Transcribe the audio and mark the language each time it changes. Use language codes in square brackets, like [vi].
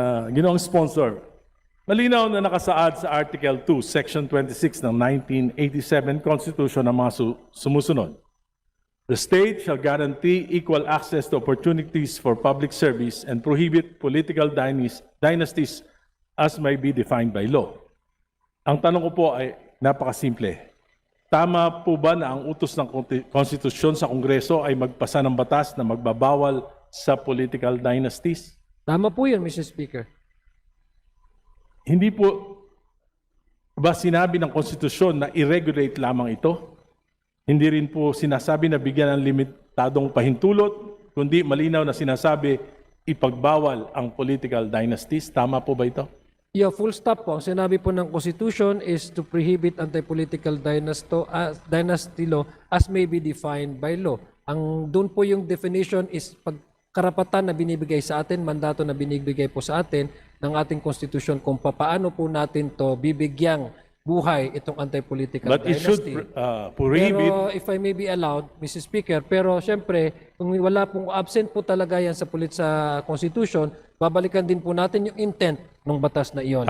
[tl] Ginoong sponsor, malinaw na nakasaad sa Article 2, Section 26 ng 1987 Constitution ng mga sumusunod. [en] The state shall guarantee equal access to opportunities for public service and prohibit political dynasties as may be defined by law. [tl] Ang tanong ko po ay napakasimple. Tama po ba na ang utos ng konstitusyon sa Kongreso ay magpasa ng batas na magbabawal sa political dynasties? Tama po yun, Mr. Speaker. Hindi po ba sinabi ng konstitusyon na i-regulate lamang ito? Hindi rin po sinasabi na bigyan ng limitadong pahintulot, kundi malinaw na sinasabi ipagbawal ang political dynasties. Tama po ba ito? [en] Yeah, full stop po. [tl] Ang sinabi po ng [en] Constitution is to prohibit anti-political dynasty law as may be defined by law. [tl] Ang doon po yung definition is pagkarapatan na binibigay sa atin, mandato na binibigay po sa atin ng ating Constitution kung paano po natin to bibigyang buhay itong anti-political [en] But it should dynasty. prohibit. [tl] Pero [en] if I may be allowed, [tl] Mr. Speaker, pero siyempre, kung wala pong absent po talaga yan sa Constitution, babalikan din po natin yung intent ng batas na iyon.